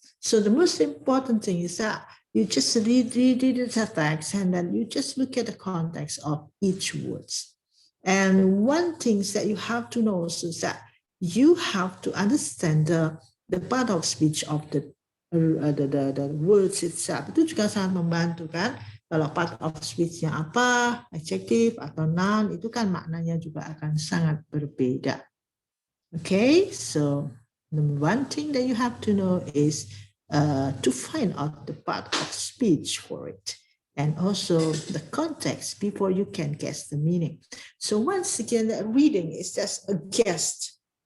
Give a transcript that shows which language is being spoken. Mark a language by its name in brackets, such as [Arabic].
[English] So the most important thing is that you just read the text and then you just look at the context of each words. And one thing that you have to know is that you have to understand the part of speech of the words itself. [Indonesian] Itu juga sangat membantu kan. Kalau part of speech-nya apa, adjective atau noun, itu kan maknanya juga akan sangat berbeda. [English] Okay, so the one thing that you have to know is to find out the part of speech for it, and also the context before you can guess the meaning. So once again, the reading is just a guess.